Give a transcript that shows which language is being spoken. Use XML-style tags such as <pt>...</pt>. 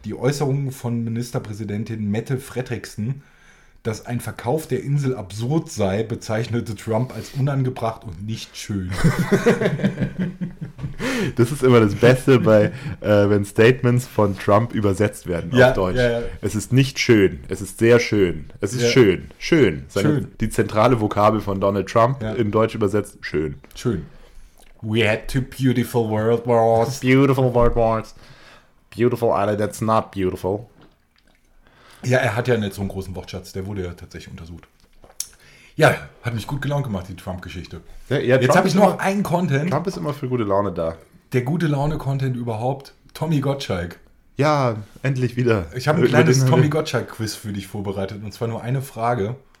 <de>Die Äußerungen von Ministerpräsidentin Mette Frederiksen, dass ein Verkauf der Insel absurd sei, bezeichnete Trump als unangebracht und nicht schön. Das ist immer das Beste, bei, wenn Statements von Trump übersetzt werden ja, auf Deutsch. Ja, ja. Es ist nicht schön, es ist sehr schön, es ist ja schön, schön. Seine, schön. Die zentrale Vokabel von Donald Trump ja in Deutsch übersetzt, schön. Schön.</de> <en>We had two beautiful world wars. Beautiful world wars. Beautiful island that's not beautiful.</en> <de>Ja, er hat ja nicht so einen großen Wortschatz, der wurde ja tatsächlich untersucht. Ja, hat mich gut gelaunt gemacht, die Trump-Geschichte. Ja, ja, jetzt habe ich noch einen Content. Trump ist immer für gute Laune da. Der gute Laune-Content überhaupt, Tommy Gottschalk. Ja, endlich wieder. Ich habe ein kleines Tommy Gottschalk-Quiz für dich vorbereitet und zwar nur eine Frage.</de>